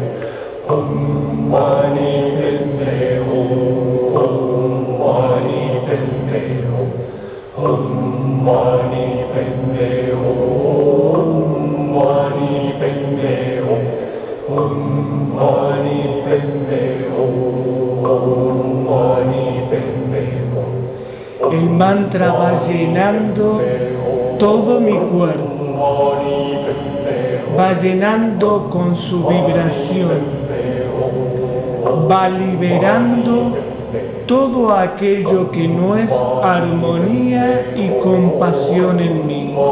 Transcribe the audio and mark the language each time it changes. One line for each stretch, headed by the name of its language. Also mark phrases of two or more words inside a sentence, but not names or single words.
Sanskrit: Om Mani Padme Hum, Om Mani Padme Hum, Om Mani Padme Hum, Om Mani Padme Hum, Om Mani Padme Hum, Om Mani Padme Hum.
Spanish: El mantra va llenando todo mi cuerpo, va llenando con su vibración, va liberando todo aquello que no es armonía y compasión en mí.